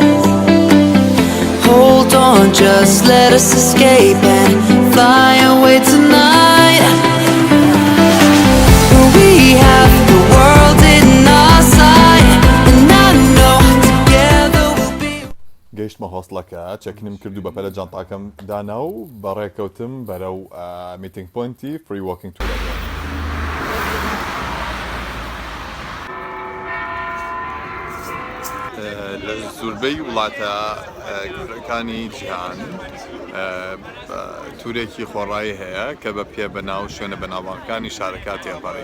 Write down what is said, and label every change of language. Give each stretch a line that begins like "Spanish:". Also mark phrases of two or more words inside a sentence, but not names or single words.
English: Hold on, just let us escape and fly away tonight. We have the world in our sight, and I know together we'll be.
Central Kurdish: گەیشتمە هۆستلەکە چەکنم کرد و بەپەلە جانتاکەم دانا و بەڕێکەوتم بەرەو
English: meeting point free walking tour.
Central Kurdish: لە زۆربەی وڵاتە گەورەکانی جیهان تورێکی خۆڕایی هەیە کە بە پێ بەناو شوێنە بەناوبانگەکانی شارەکە تێپەڕی.